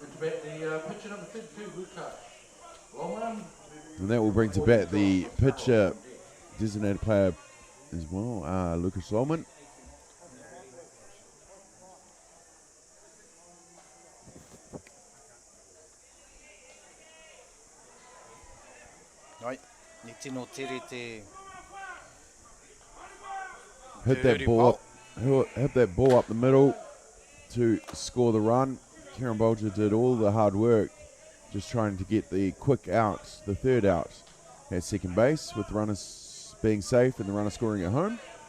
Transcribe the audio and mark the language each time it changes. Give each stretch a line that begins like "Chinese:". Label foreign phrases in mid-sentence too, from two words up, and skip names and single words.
English: And that will bring to bat the pitcher designated player as well, Lucas Lolman. Right,
Māori: ni tino tere te.
English: Hit that ball up the middle to score the run. Kieran Bolger did all the hard work, just trying to get the quick out, the third out at second base, with the runners being safe and the runner scoring at home.